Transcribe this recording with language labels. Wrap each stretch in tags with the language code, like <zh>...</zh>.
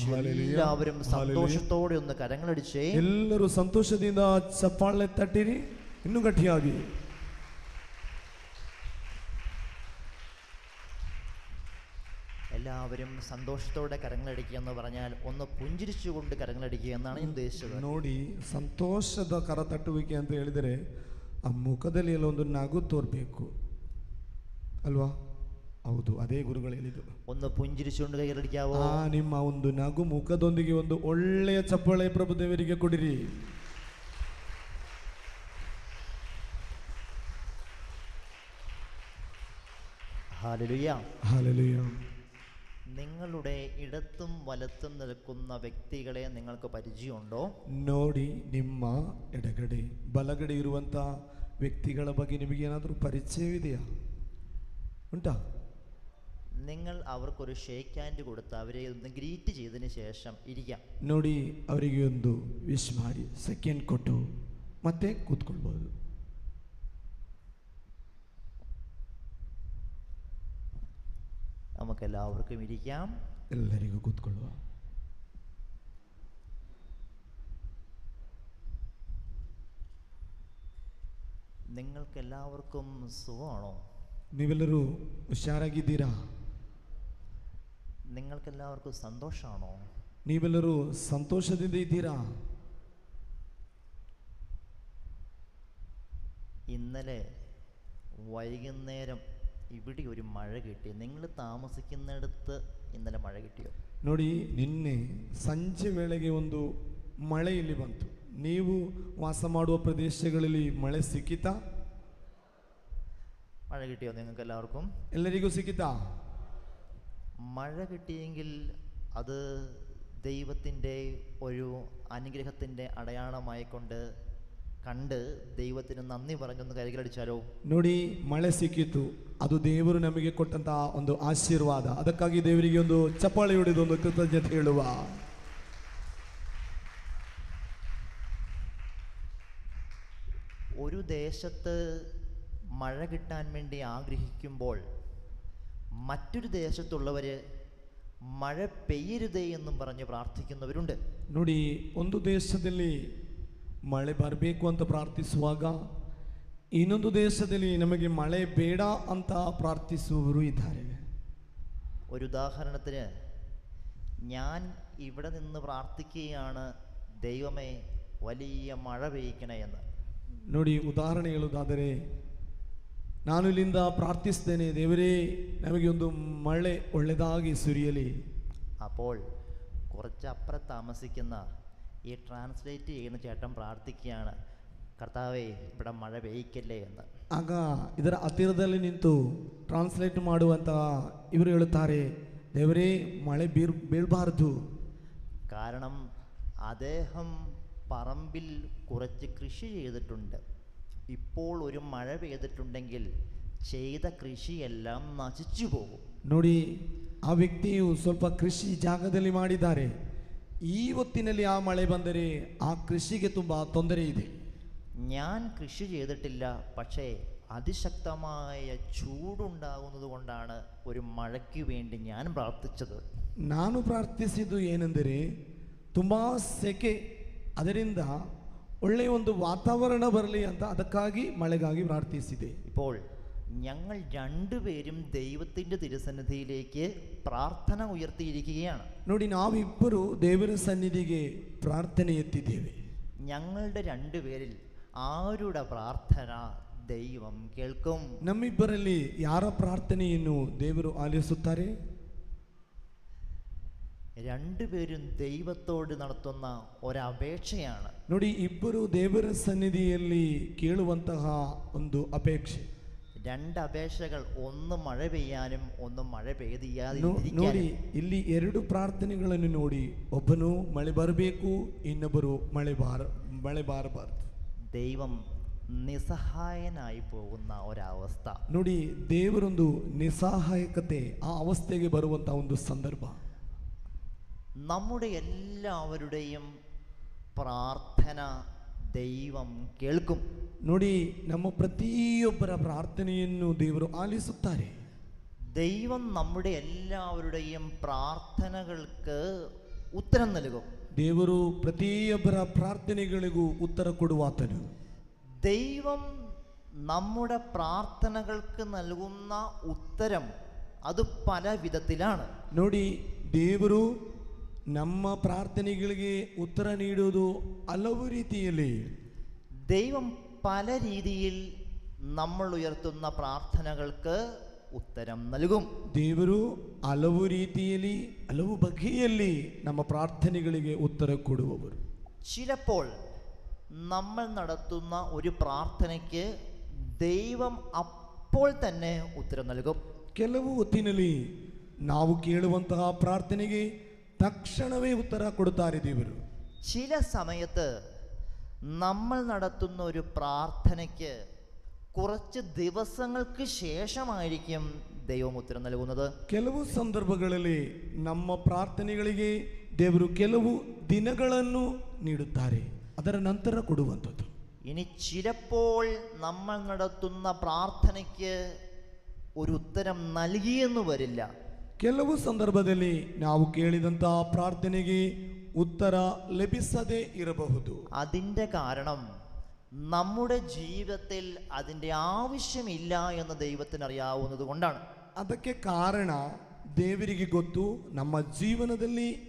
<ml>എല്ലാവരും സന്തോഷത്തോടെ ഒന്ന് കരങ്ങളടിച്ചേ.</ml> <kn>ಎಲ್ಲರೂ ಸಂತೋಷದಿಂದ ಚಪ್ಪಾಳೆ ತಟ್ಟಿರಿ ಇನ್ನೂ ಗಟ್ಟಿಯಾಗಿ.</kn> <ml>എല്ലാവരും സന്തോഷത്തോടെ കരങ്ങളടിക്കുക എന്ന് പറഞ്ഞാൽ ഒന്ന് പുഞ്ചിരിച്ചുകൊണ്ട് കരങ്ങളടിക്കുക എന്നാണ് ഞാൻ ഉദ്ദേശിച്ചത്.</ml> <kn>ನೋಡಿ, ಸಂತೋಷದ ಕರ ತಟ್ಟುವಿಕೆ ಅಂತ ಹೇಳಿದರೆ ಆ ಮುಖದಲ್ಲಿ ಎಲ್ಲ ಒಂದು ನಗು ತೋರ್ಬೇಕು ಅಲ್ವಾ? ಹೌದು, ಅದೇ ಗುರುಗಳು ಹೇಳಿದ್ದು.</kn> <ml>ഒന്ന് പുഞ്ചിരിച്ചുകൊണ്ട് കൈകളടിക്കാവോ?</ml> <kn>ನಿಮ್ಮ ಒಂದು ನಗು ಮುಖದೊಂದಿಗೆ ಒಂದು ಒಳ್ಳೆಯ ಚಪ್ಪಾಳೆ ಪ್ರಭುದೇವರಿಗೆ ಕೊಡಿರಿ.</kn> <ml>Hallelujah, hallelujah. നിങ്ങളുടെ ഇടത്തും വലത്തും നിൽക്കുന്ന വ്യക്തികളെ നിങ്ങൾക്ക് പരിചയമുണ്ടോ?</ml> <kn>ನೋಡಿ, ನಿಮ್ಮ ಎಡಗಡೆ ಬಲಗಡೆ ಇರುವಂತ ವ್ಯಕ್ತಿಗಳ ಬಗ್ಗೆ ನಿಮಗೆ ಏನಾದರೂ ಪರಿಚಯವಿದೆಯಾ? ಉಂಟಾ?</kn> <ml>നിങ്ങൾ അവർക്കൊരു ഷേക്ക് ഹാൻഡ് കൊടുത്ത് അവരെ ഒന്ന് ഗ്രീറ്റ് ചെയ്തതിന് ശേഷം ഇരിക്കാം.</ml> <kn>ನೋಡಿ, ಅವರಿಗೆ ಒಂದು ವಿಶ್ ಮಾಡಿ ಸೆಕೆಂಡ್ ಕೊಟ್ಟು ಮತ್ತೆ ಕೂತ್ಕೊಳ್ಬಹುದು.</kn> <ml>നമുക്കെല്ലാവർക്കും ഇരിക്കാം.</ml> <kn>ಎಲ್ಲರಿಗೂ ಕೂತ್ಕೊಳ್ಳುವ.</kn> <ml>നിങ്ങൾക്കെല്ലാവർക്കും സുഖമാണോ?</ml> <kn>ನೀವೆಲ್ಲರೂ ಹುಷಾರಾಗಿದ್ದೀರಾ?</kn> <ml>നിങ്ങൾക്കെല്ലാവർക്കും സന്തോഷമാണോ?</ml> <kn>ನೀವೆಲ್ಲರೂ ಸಂತೋಷದಿಂದ ಇದ್ದೀರಾ?</kn> <ml>ഇന്നലെ വൈകുന്നേരം ഇവിടെ ഒരു മഴ കിട്ടി. നിങ്ങൾ താമസിക്കുന്നിടത്ത് ഇന്നലെ മഴ കിട്ടിയോ?</ml> <kn>ನೋಡಿ, ನಿನ್ನೆ ಸಂಜೆ ವೇಳೆಗೆ ಒಂದು ಮಳೆ ಇಲ್ಲಿ ಬಂತು. ನೀವು ವಾಸ ಮಾಡುವ ಪ್ರದೇಶಗಳಲ್ಲಿ ಮಳೆ ಸಿಕ್ಕಿತಾ?</kn> <ml>മഴ കിട്ടിയോ നിങ്ങൾക്ക് എല്ലാവർക്കും?</ml> <kn>ಎಲ್ಲರಿಗೂ ಸಿಕ್ಕಿತಾ?</kn> <ml>മഴ കിട്ടിയെങ്കിൽ അത് ദൈവത്തിൻ്റെ ഒരു അനുഗ്രഹത്തിൻ്റെ അടയാളമായിക്കൊണ്ട് കണ്ട് ദൈവത്തിന് നന്ദി പറഞ്ഞൊന്ന് കൈകളടിച്ചാലോ?</ml> <kn>ನೋಡಿ, ಮಳೆ ಸಿಕ್ಕಿತು, ಅದು ದೇವರು ನಮಗೆ ಕೊಟ್ಟಂತಹ ಒಂದು ಆಶೀರ್ವಾದ. ಅದಕ್ಕಾಗಿ ದೇವರಿಗೆ ಒಂದು ಚಪ್ಪಾಳೆ ಹೊಡೆದು ಒಂದು ಕೃತಜ್ಞತೆ ಹೇಳುವ.</kn> <ml>ഒരു ദേശത്ത് മഴ കിട്ടാൻ വേണ്ടി ആഗ്രഹിക്കുമ്പോൾ മറ്റൊരു ദേശത്തുള്ളവർ മഴ പെയ്യരുതേ എന്നും പറഞ്ഞ് പ്രാർത്ഥിക്കുന്നവരുണ്ട്.</ml> <kn>ನೋಡಿ, ಒಂದು ದೇಶದಲ್ಲಿ ಮಳೆ ಬರಬೇಕು ಅಂತ ಪ್ರಾರ್ಥಿಸುವಾಗ ಇನ್ನೊಂದು ದೇಶದಲ್ಲಿ ನಮಗೆ ಮಳೆ ಬೇಡ ಅಂತ ಪ್ರಾರ್ಥಿಸುವವರು ಇದ್ದಾರೆ.</kn> <ml>ഒരു ഉദാഹരണത്തിന്, ഞാൻ ഇവിടെ നിന്ന് പ്രാർത്ഥിക്കുകയാണ്, ദൈവമേ വലിയ മഴ പെയ്യിക്കണേ എന്ന്.</ml> <kn>ನೋಡಿ, ಉದಾಹರಣೆ ಹೇಳುವುದಾದರೆ, ನಾನು ಇಲ್ಲಿಂದ ಪ್ರಾರ್ಥಿಸ್ತೇನೆ, ದೇವರೇ ನಮಗೆ ಒಂದು ಮಳೆ ಒಳ್ಳೆದಾಗಿ ಸುರಿಯಲಿ.</kn> <ml>അപ്പോൾ കുറച്ചപ്പുറം താമസിക്കുന്ന ഈ ട്രാൻസ്ലേറ്റ് ചെയ്യുന്ന ചേട്ടൻ പ്രാർത്ഥിക്കുകയാണ്, കർത്താവേ ഇവിടെ മഴ പെയ്യിക്കല്ലേ എന്ന്.</ml> <kn>ಆಗ ಇದರ ಹತ್ತಿರದಲ್ಲಿ ನಿಂತು ಟ್ರಾನ್ಸ್ಲೇಟ್ ಮಾಡುವಂತಹ ಇವರು ಹೇಳುತ್ತಾರೆ, ದೇವರೇ ಮಳೆ ಬೀಳಬಾರದು.</kn> <ml>കാരണം അദ്ദേഹം പറമ്പിൽ കുറച്ച് കൃഷി ചെയ്തിട്ടുണ്ട്. ഇപ്പോൾ ഒരു മഴ പെയ്തിട്ടുണ്ടെങ്കിൽ ചെയ്ത കൃഷിയെല്ലാം നശിച്ചു പോകും.</ml> <kn>ನೋಡಿ, ಆ ವ್ಯಕ್ತಿಯು ಸ್ವಲ್ಪ ಕೃಷಿ ಜಾಗದಲ್ಲಿ ಮಾಡಿದ್ದಾರೆ. ಈ ಹೊತ್ತಿನಲ್ಲಿ ಆ ಮಳೆ ಬಂದರೆ ಆ ಕೃಷಿಗೆ ತುಂಬ ತೊಂದರೆ ಇದೆ.</kn> <ml>ഞാൻ കൃഷി ചെയ്തിട്ടില്ല, പക്ഷേ അതിശക്തമായ ചൂടുണ്ടാകുന്നത് കൊണ്ടാണ് ഒരു മഴയ്ക്ക് വേണ്ടി ഞാൻ പ്രാർത്ഥിച്ചത്.</ml> <kn>ನಾನು ಪ್ರಾರ್ಥಿಸಿದ್ದು ಏನೆಂದರೆ, ತುಂಬ ಸೆಕೆ, ಅದರಿಂದ ಒಳ್ಳೆಯ ಒಂದು ವಾತಾವರಣ ಬರಲಿ ಅಂತ ಅದಕ್ಕಾಗಿ ಮಳೆಗಾಗಿ ಪ್ರಾರ್ಥಿಸಿದೆ.</kn> <ml>ഇപ്പോൾ ഞങ്ങൾ രണ്ടുപേരും ദൈവത്തിൻ്റെ തിരുസന്നിധിയിലേക്ക് പ്രാർത്ഥന ഉയർത്തിയിരിക്കുകയാണ്.</ml> <kn>ನೋಡಿ, ನಾವಿಬ್ಬರು ದೇವರ ಸನ್ನಿಧಿಗೆ ಪ್ರಾರ್ಥನೆ ಎತ್ತಿದ್ದೇವೆ.</kn> <ml>ഞങ്ങളുടെ രണ്ടുപേരിൽ ആരുടെ പ്രാർത്ഥന ദൈവം കേൾക്കും?</ml> <kn>ನಮ್ಮಿಬ್ಬರಲ್ಲಿ ಯಾರ ಪ್ರಾರ್ಥನೆಯನ್ನು ದೇವರು ಆಲಿಸುತ್ತಾರೆ?</kn> <ml>രണ്ടുപേരും ദൈവത്തോട് നടത്തുന്ന ഒരപേക്ഷയാണ്.</ml> <kn>ನೋಡಿ, ಇಬ್ಬರು ದೇವರ ಸನ್ನಿಧಿಯಲ್ಲಿ ಕೇಳುವಂತಹ ಒಂದು ಅಪೇಕ್ಷೆ.</kn> <ml>രണ്ട് അപേക്ഷകൾ, ഒന്ന് മഴ പെയ്യാനും ഒന്ന് മഴ</ml> <kn>ನೋಡಿ,</kn> <ml>പെയ്യാതിരിക്കാനും.</ml> <kn>ಇಲ್ಲಿ ಎರಡು ಪ್ರಾರ್ಥನೆಗಳನ್ನು ನೋಡಿ, ಒಬ್ಬನು ಮಳೆ ಬರಬೇಕು, ಇನ್ನೊಬ್ಬರು ಮಳೆ ಬಾರಬಾರದು.</kn> <ml>ദൈവം നിസ്സഹായനായി പോകുന്ന ഒരവസ്ഥ.</ml> <kn>ನೋಡಿ, ದೇವರೊಂದು ನಿಸ್ಸಹಾಯಕತೆ, ಆ ಅವಸ್ಥೆಗೆ ಬರುವಂತಹ ಒಂದು ಸಂದರ್ಭ.</kn> <ml>നമ്മുടെ എല്ലാവരുടെയും പ്രാർത്ഥന ദൈവം കേൾക്കും.</ml> <kn>ನೋಡಿ, ನಮ್ಮ ಪ್ರತಿಯೊಬ್ಬರ ಪ್ರಾರ್ಥನೆಯನ್ನು ದೇವರು ಆಲಿಸುತ್ತಾರೆ.</kn> <ml>ദൈവം നമ്മുടെ എല്ലാവരുടെയും പ്രാർത്ഥനകൾക്ക് ഉത്തരം നൽകും.</ml> <kn>ದೇವರು ಪ್ರತಿಯೊಬ್ಬರ ಪ್ರಾರ್ಥನೆಗಳಿಗೂ ಉತ್ತರ ಕೊಡುವಾತನು.</kn> <ml>ദൈവം നമ്മുടെ പ്രാർത്ഥനകൾക്ക് നൽകുന്ന ഉത്തരം അത് പല വിധത്തിലാണ്.</ml> <kn>ನೋಡಿ, ದೇವರು ನಮ್ಮ ಪ್ರಾರ್ಥನೆಗಳಿಗೆ ಉತ್ತರ ನೀಡುವುದು ಹಲವು ರೀತಿಯಲ್ಲಿ.</kn> <ml>ദൈവം പല രീതിയിൽ നമ്മൾ ഉയർത്തുന്ന പ്രാർത്ഥനകൾക്ക് ഉത്തരം നൽകും.</ml> <kn>ದೇವರು ಹಲವು ರೀತಿಯಲ್ಲಿ, ಹಲವು ಬಗೆಯಲ್ಲಿ ನಮ್ಮ ಪ್ರಾರ್ಥನೆಗಳಿಗೆ ಉತ್ತರ ಕೊಡುವವರು.</kn> <ml>ചിലപ്പോൾ നമ്മൾ നടത്തുന്ന ഒരു പ്രാർത്ഥനയ്ക്ക് ദൈവം അപ്പോൾ തന്നെ ഉത്തരം നൽകും.</ml> <kn>ಕೆಲವು ಹೊತ್ತಿನಲ್ಲಿ ನಾವು ಕೇಳುವಂತಹ ಪ್ರಾರ್ಥನೆಗೆ ತಕ್ಷಣವೇ ಉತ್ತರ ಕೊಡುತ್ತಾರೆ ದೇವರು.</kn> <ml>ചില സമയത്ത് നമ്മൾ നടത്തുന്ന ഒരു പ്രാർത്ഥനയ്ക്ക് കുറച്ച് ദിവസങ്ങൾക്ക് ശേഷമായിരിക്കും ദൈവം ഉത്തരം നൽകുന്നത്.</ml> <kn>ಕೆಲವು ಸಂದರ್ಭಗಳಲ್ಲಿ ನಮ್ಮ ಪ್ರಾರ್ಥನೆಗಳಿಗೆ ದೇವರು ಕೆಲವು ದಿನಗಳನ್ನು ನೀಡುತ್ತಾರೆ, ಅದರ ನಂತರ ಕೊಡುವಂಥದ್ದು.</kn> <ml>ഇനി ചിലപ്പോൾ നമ്മൾ നടത്തുന്ന പ്രാർത്ഥനയ്ക്ക് ഒരു ഉത്തരം നൽകിയെന്ന് വരില്ല.</ml> <kn>ಕೆಲವು ಸಂದರ್ಭದಲ್ಲಿ ನಾವು ಕೇಳಿದಂತಹ ಪ್ರಾರ್ಥನೆಗೆ ಉತ್ತರ ಲಭಿಸದೇ ಇರಬಹುದು.</kn> <ml>അതിൻ്റെ കാരണം നമ്മുടെ ജീവിതത്തിൽ അതിൻ്റെ ആവശ്യമില്ല എന്ന് ദൈവത്തിന് അറിയാവുന്നത് കൊണ്ടാണ്.</ml> <kn>ಅದಕ್ಕೆ ಕಾರಣ ದೇವರಿಗೆ ಗೊತ್ತು, ನಮ್ಮ ಜೀವನದಲ್ಲಿ</kn>